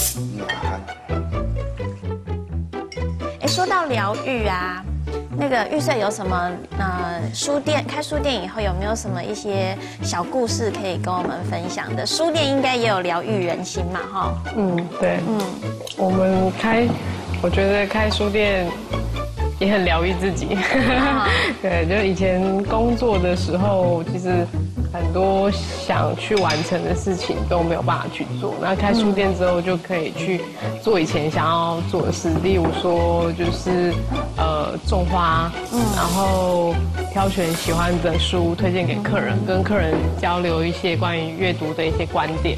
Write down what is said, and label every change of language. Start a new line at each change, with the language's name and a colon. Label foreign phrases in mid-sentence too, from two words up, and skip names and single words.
Chinese: 說到療癒啊，那個玉穗有什麼書店開書店以後有沒有什麼一些小故事可以跟我們分享的？書店應該也有療癒人心嘛，哈。對，我們我覺得開書店也很療癒自己。對，就以前工作的時候，其實很多想去完成的事情都没有办法去做。那开书店之后就可以去做以前想要做的事，例如说就是种花，然后挑选喜欢的书推荐给客人，跟客人交流一些关于阅读的一些观点。